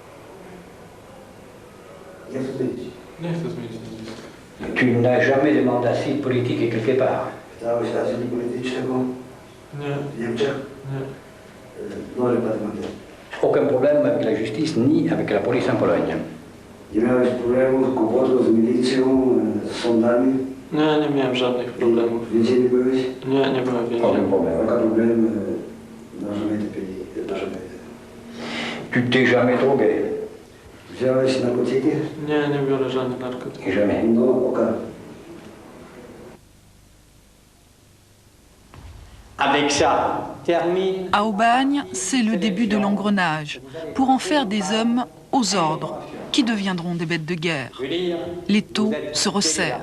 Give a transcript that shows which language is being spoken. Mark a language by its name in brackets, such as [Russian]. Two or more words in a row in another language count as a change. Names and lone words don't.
[French] Tu n'as jamais de mandat politique quelque part? Aucun problème avec la justice ni avec la police en Pologne? [Polish] Nie miałem żadnych problemów. Nie byłem więzieniem. [French] Aucun problème. Tu t'es jamais drogué? [Polish] Nie biorę żadnych narkotyków. [French] Jamais. Avec ça, termine. À Aubagne, c'est le début de l'engrenage, pour en faire des hommes aux ordres, qui deviendront des bêtes de guerre. Les taux se resserrent.